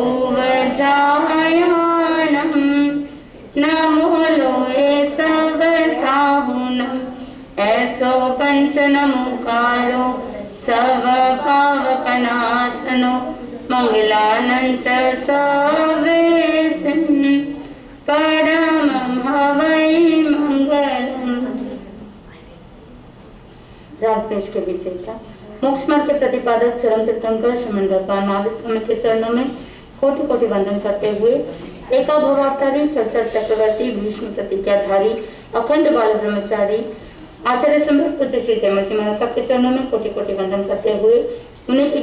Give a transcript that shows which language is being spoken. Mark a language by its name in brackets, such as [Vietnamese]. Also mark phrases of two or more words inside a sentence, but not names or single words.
[Prakrit languages] उवज्झायाणं, णमो लोए सव्वसाहूणं, एसो पंचणमुक्कारो, सव्वपावप्पणासणो, मंगलाणं च सव्वेसिं, परमं हवइ मंगलं. [Hindi] राग पेश के पीछे था मोक्ष मार्ग के प्रतिपादक चरम तीर्थंकर श्रीमन भगवान महावीर स्वामी के चरणों में कोटि कोटि वंदन करते हुए एका भवावतारी चर्चा चक्रवर्ती भीष्म प्रतिज्ञाधारी अखंड बाल ब्रह्मचारी आचार्य सम्राट पूज्य श्री जयमल जी महाराज के चरणों में कोटि कोटि वंदन करते हुए उन्हीं के